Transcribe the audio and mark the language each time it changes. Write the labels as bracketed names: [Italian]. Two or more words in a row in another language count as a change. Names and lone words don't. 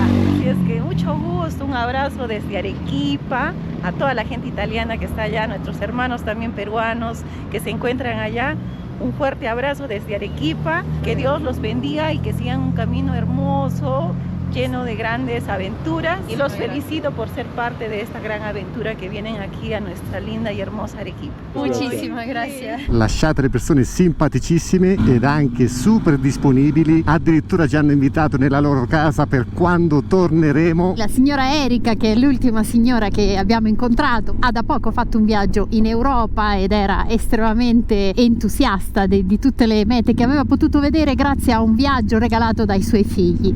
[Spanish] Así es que mucho gusto, un abrazo desde Arequipa a toda la gente italiana que está allá, nuestros hermanos también peruanos que se encuentran allá. Un fuerte abrazo desde Arequipa, que Dios los bendiga y que sigan un camino hermoso lleno de grandes aventuras y los felicito por ser parte de esta gran aventura que vienen aquí a nuestra linda y hermosa Arequipa. Muchísimas gracias. [Italian] Lasciate le persone simpaticissime ed anche super disponibili, addirittura ci hanno invitato nella loro casa per quando torneremo. La signora Erika, che è l'ultima signora che abbiamo incontrato, ha da poco fatto un viaggio in Europa ed era estremamente entusiasta di tutte le mete che aveva potuto vedere grazie a un viaggio regalato dai suoi figli.